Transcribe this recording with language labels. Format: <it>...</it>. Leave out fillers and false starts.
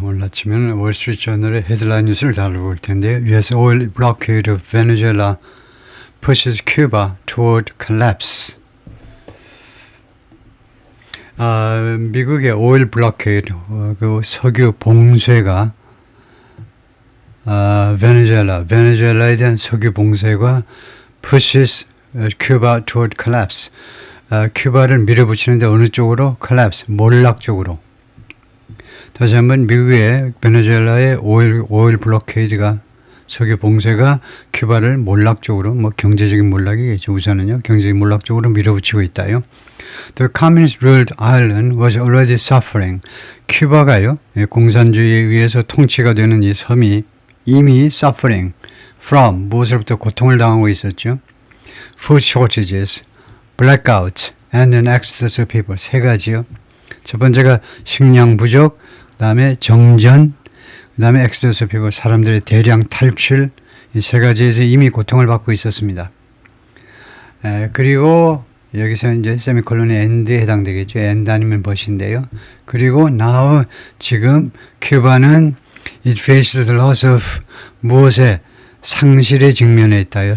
<ko>오늘 아침에는 월스트리트저널의 헤드라인 뉴스를 다루고 올 텐데요.</ko> <en>US oil blockade of Venezuela pushes Cuba toward collapse.</en> <ko>미국의 오일 블로케이드, 그 석유 봉쇄가 베네수엘라에 대한 석유 봉쇄가</ko> <en>pushes Cuba toward collapse.</en> <ko>큐바를 밀어붙이는데 어느 쪽으로? collapse, 몰락 쪽으로. 다시 한번 미국의 베네수엘라의 오일 블로케이드가 석유 봉쇄가 큐바를 몰락 쪽으로, 경제적인 몰락이겠죠. 우선은요. 경제적인 몰락 쪽으로 밀어붙이고 있다요.</ko> <en>The communist-ruled island was already suffering.</en> <ko>큐바가요. 공산주의에 의해서 통치가 되는 이 섬이 이미</ko> <en>suffering from</en> <ko>무엇으로부터 고통을 당하고 있었죠.</ko> <en>Food shortages, blackouts, and an exodus of people.</en> <ko>세 가지요. 첫 번째가 식량 부족, 그 다음에 정전, 그 다음에 엑스더스 피버, 사람들의 대량 탈출, 이 세 가지에서 이미 고통을 받고 있었습니다. 그리고 여기서 이제 세미콜론이 end에 해당되겠죠. end 아니면 but인데요. 그리고 now 지금 큐바는</ko> <en>it faces the loss of</en> <ko>무엇에 상실에 직면해 있다요.</ko>